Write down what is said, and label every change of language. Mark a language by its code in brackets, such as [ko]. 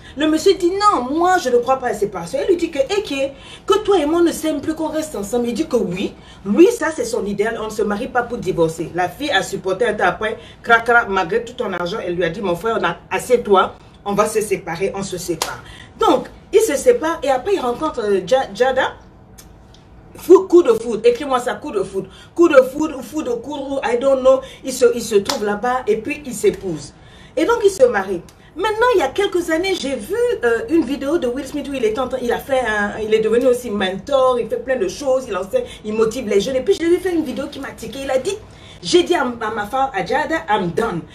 [fr] Le monsieur dit non, moi je ne crois pas à la séparation. Il lui dit que toi et moi ne s'aiment plus, qu'on reste ensemble. Il dit que oui, lui ça c'est son idéal, on ne se marie pas pour divorcer. La fille a supporté un temps après, malgré tout ton argent, elle lui a dit mon frère, on a assez toi, on va se séparer, on se sépare. Donc, il se sépare et après il rencontre Jada. Coup de foudre, écris-moi ça, coup de foudre. Coup de foudre, [en] I don't know. [fr] Il se trouve là-bas et puis il s'épouse. Et donc il se marie. Maintenant, il y a quelques années, j'ai vu une vidéo de Will Smith où il est devenu aussi mentor, il fait plein de choses, il enseigne, il motive les jeunes. Et puis, je lui ai fait une vidéo qui m'a tiqué. Il a dit, j'ai dit à ma femme, à Jada, [en] I'm done.